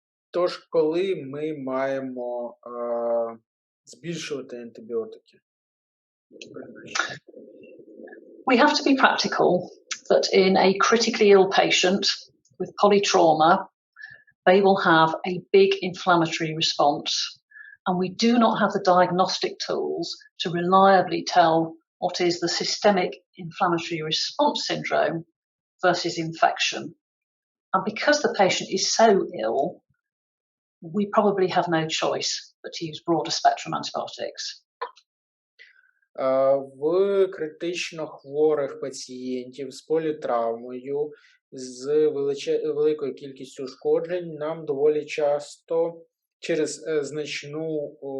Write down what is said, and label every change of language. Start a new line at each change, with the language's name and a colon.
Ukrainian: Тож, коли ми маємо збільшувати антибіотики?
English: We have to be practical that in a critically ill patient with polytrauma, they will have a big inflammatory response, and we do not have the diagnostic tools to reliably tell what is the systemic inflammatory response syndrome versus infection. And because the patient is so ill, we probably have no choice but to use broader spectrum antibiotics.
Ukrainian: В критично хворих пацієнтів з політравмою, з великою кількістю ушкоджень, нам доволі часто через значну